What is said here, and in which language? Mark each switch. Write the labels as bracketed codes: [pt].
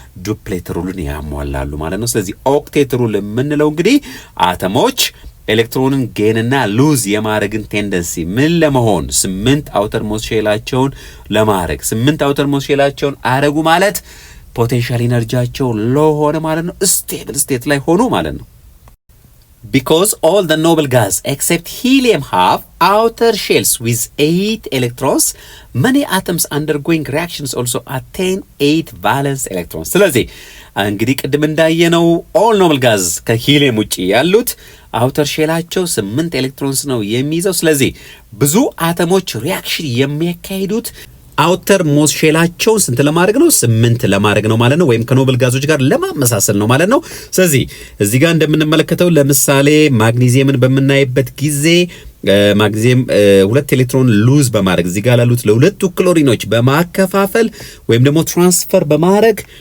[am] ዱፕሌት ሩልን ያሟላሉ ማለት ነው። ስለዚህ ኦክቴት ሩል የምንለው እንግዲህ አተሞች ኤሌክትሮንን ጌንና ሉዝ የማድረግን ቴንደንሲ ምን ለመሆን 8 አውተር ሞስት ሼላቸውን ለማድረግ 8 አውተር ሞስት ሼላቸውን አረጉ ማለት ፖቴንሻል ኢነርጂያቸው ሎ ሆነ ማለት ነው። ስቴብል ስቴት ላይ ሆኑ ማለት ነው። [en] because all the noble gas except helium have outer shells with 8 electrons, many atoms undergoing reactions also attain 8 valence electrons. [am] ስለዚህ እንግዲህ ቅድም እንዳየነው [en] all noble gas [am] ከሂሊየም ውጪ ያሉት አውተር ሼላቸው 8 ኤሌክትሮንስ ነው የሚይዘው። ስለዚህ ብዙ አተሞች ሪያክሽን የሚያካሂዱት አውተር ሞስት ሼላቸውን ስንት ለማድረግ ነው? 8 ለማድረግ ነው ማለት ነው፣ ወይም ከኖብል ጋዞች ጋር ለማመሳሰል ነው ማለት ነው። ስለዚህ እዚህ ጋር እንደምንመለከተው ለምሳሌ ማግኒዚየምን በምናይበት ጊዜ ማግኒዚየም 2 ኤሌክትሮን ሉዝ በማድረግ እዚህ ጋር ላሉት ለሁለቱ ክሎሪኖች በማከፋፈል ወይም ደግሞ ትራንስፈር በማድረግ